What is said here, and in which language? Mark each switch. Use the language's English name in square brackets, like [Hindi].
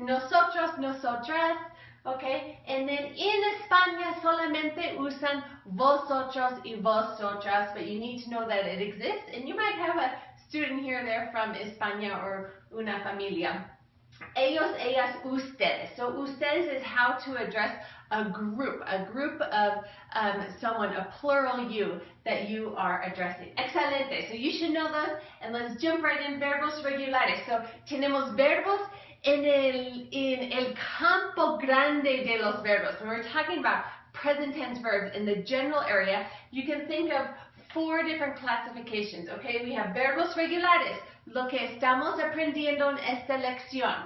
[Spanish] Nosotros, nosotras. [English] Okay, and then in España [Spanish] solamente usan vosotros y vosotras, [English] but you need to know that it exists, and you might have a student here or there from España or [Spanish] una familia. Ellos, ellas, ustedes. [English] So ustedes is how to address a group of someone, a plural you that you are addressing. [Spanish] Excelente. [English] So you should know those, and let's jump right in. [Spanish] Verbos regulares. So tenemos verbos en el campo grande de los verbos. [English] When we're talking about present tense verbs in the general area, you can think of 4 different classifications. Okay, we have [Spanish] verbos regulares, lo que estamos aprendiendo en esta lección.